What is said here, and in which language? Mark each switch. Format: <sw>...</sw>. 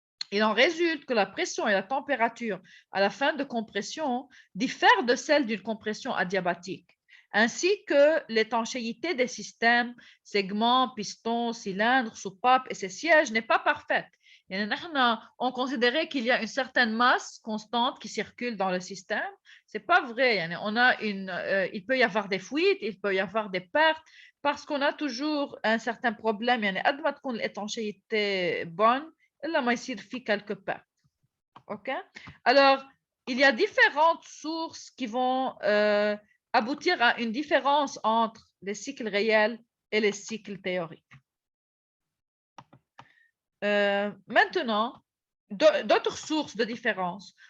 <fr>Il en résulte que la pression et la température à la fin de compression diffèrent de celle d'une compression adiabatique, ainsi que l'étanchéité des systèmes, segments, pistons, cylindres, soupapes et ses sièges n'est pas parfaite. On considérait qu'il y a une certaine masse constante qui circule dans le système. C'est pas vrai. Il peut y avoir des fuites, il peut y avoir des pertes parce qu'on a toujours un certain problème.</fr> <ar>قد ما تكون</ar> <fr>l'étanchéité bonne,</fr> <ar>إلا ما يصير في</ar> <fr>quelque part. OK? Alors, il y a différentes sources qui vont aboutir à une différence entre les cycles réels et les cycles théoriques. Maintenant, d'autres sources de différence.</fr>